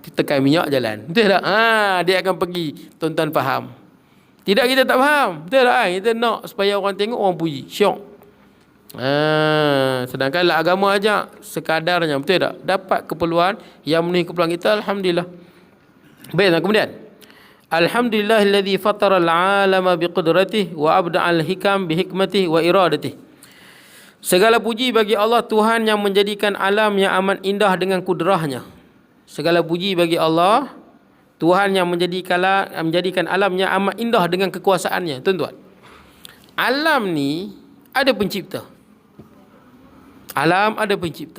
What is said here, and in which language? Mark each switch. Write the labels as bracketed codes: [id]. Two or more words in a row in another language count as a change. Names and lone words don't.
[ms] tekan minyak jalan. Betul tak? Dia akan pergi. Tuan-tuan faham. Tidak, kita tak faham. Betul tak? Kita nak supaya orang tengok, orang puji. Syok. Sedangkan agama ajak sekadarnya. Betul tak? Dapat keperluan yang memenuhi keperluan kita. Alhamdulillah. Baik, kemudian. [ar] الحمد لله الذي فطر العالم بقدرته وأبدع الحكم بحكمته وإرادته. [ms] Segala puji bagi Allah, Tuhan yang menjadikan alam yang amat indah dengan kudrahnya. Segala puji bagi Allah, Tuhan yang menjadikan alam yang amat indah dengan kekuasaannya. Tuan-tuan, alam ni ada pencipta. Alam ada pencipta.